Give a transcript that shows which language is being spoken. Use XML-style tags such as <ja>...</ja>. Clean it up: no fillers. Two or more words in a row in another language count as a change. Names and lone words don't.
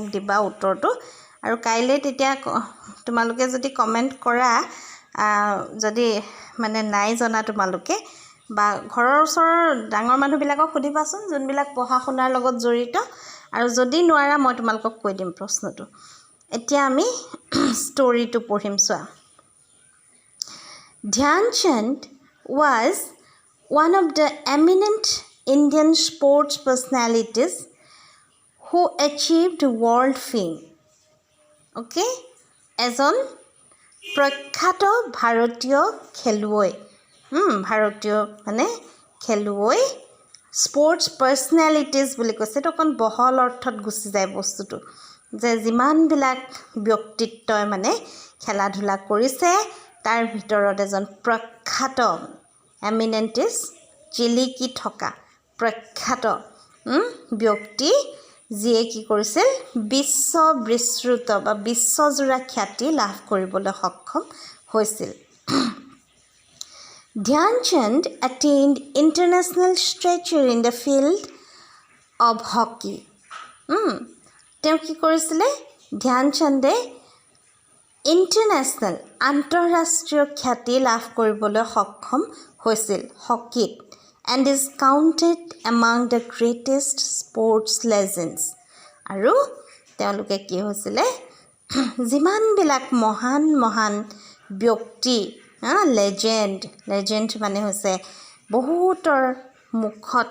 <as>দিবা উত্তৰটো আৰু কাইলৈ তেতিয়া তোমালোকে যদি কমেণ্ট কৰা যদি মানে নাই জনা তোমালোকে বা ঘৰৰ ওচৰৰ ডাঙৰ মানুহবিলাকক সুধিবাচোন যোনবিলাক পঢ়া শুনাৰ লগত জড়িত আৰু যদি নোৱাৰা মই তোমালোকক কৈ দিম প্ৰশ্নটো এতিয়া আমি ষ্টৰিটো পঢ়িম চোৱা</as> <en>Dhyan Chand was one of the eminent Indian sports personalities who achieved world fame.</en> <as>Okay? এজন প্ৰখ্যাত ভাৰতীয় খেলুৱৈ ভাৰতীয় মানে খেলুৱৈ</as> <en>sports personalities</en> <as>বুলি কৈছে এইটো অকণ বহল অৰ্থত গুচি যায় বস্তুটো যে যিমানবিলাক ব্যক্তিত্বই মানে খেলা ধূলা কৰিছে তাৰ ভিতৰত এজন প্ৰখ্যাত এমিনেণ্টিছ জিলিকি থকা প্ৰখ্যাত ব্যক্তি যিয়ে কি কৰিছিল বিশ্ব বিস্তৃত বা বিশ্বজোৰা খ্যাতি লাভ কৰিবলৈ সক্ষম হৈছিল</as> <en>Dhyan Chand attained international stature in the field of hockey.</en> <as>তেওঁ কি কৰিছিলে ধ্যান চন্দে ইণ্টাৰনেশ্যনেল আন্তঃৰাষ্ট্ৰীয় খ্যাতি লাভ কৰিবলৈ সক্ষম হৈছিল হকীত</as> <en>and is counted among the greatest sports legends</en> <as>আৰু তেওঁলোকে কি হৈছিলে যিমানবিলাক মহান মহান ব্যক্তি লেজেণ্ড মানে হৈছে বহুতৰ মুখত</as>